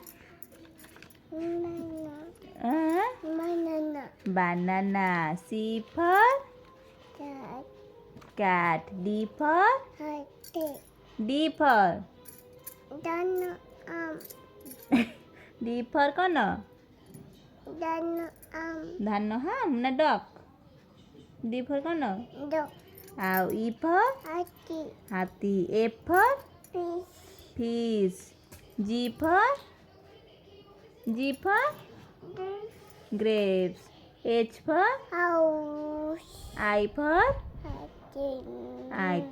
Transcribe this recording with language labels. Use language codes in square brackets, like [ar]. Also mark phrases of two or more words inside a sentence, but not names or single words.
[en] banana, banana. C for cat, cat. D for hat, D for dano, D for କ'ଣ? dano, [or] ଧାନ ନା ଡକ୍? [en] D for [or] କ'ଣ? [en] dog, ଆଉ E for happy, [or] ହାତୀ. A for [en] fish, fish. G for grapes. H for house, I for hat,